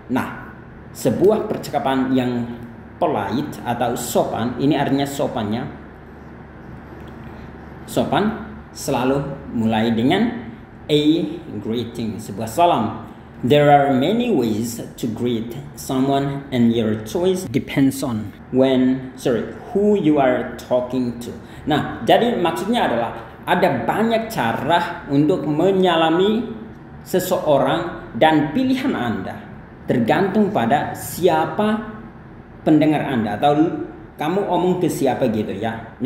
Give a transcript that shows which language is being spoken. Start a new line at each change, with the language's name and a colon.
Indonesian: Nah, sebuah percakapan yang polite atau sopan, ini artinya sopan selalu mulai dengan
English: a greeting,
Indonesian: sebuah salam.
English: There are many ways to greet someone, and your choice depends on who you are talking to.
Indonesian: Nah, jadi maksudnya adalah ada banyak cara untuk menyalami seseorang, dan pilihan Anda tergantung pada siapa pendengar Anda, atau kamu omong ke siapa gitu ya.